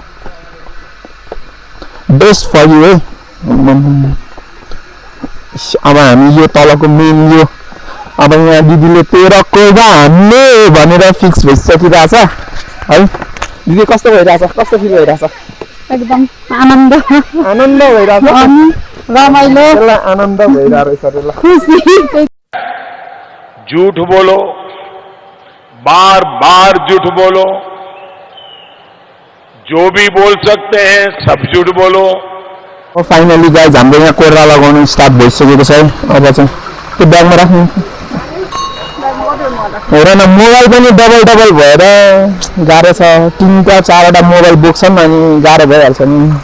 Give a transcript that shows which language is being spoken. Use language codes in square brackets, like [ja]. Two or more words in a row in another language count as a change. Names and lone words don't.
[en] best for you [ne] है अब हामी यो तलको मेन यो अब यहाँ दिदीले 13 कोर्रा हान्ने भनेर फिक्स भइसकिरहेछ है दिदी कस्तो भइरहेछ कस्तो फिल भइरहेछ एकदम आनन्द आनन्द भइरहेछ रमाइलो आनन्द भइरहेछ खुसी [hi] झूठ बोलो बार बार झूठ बोलो जो भी बोल सकते हैं सब झूठ बोलो [en] finally guys [ne] हाम्रो यहाँ कोर्रा लगाउनु स्टार्ट भइसकेको छ अब चाहिँ त्यो ब्यागमा राख्नु हेर न मोबाइल पनि डबल भएर गाह्रो छ 3-4वटा मोबाइल बोक्छन् अनि गाह्रो भइहाल्छ नि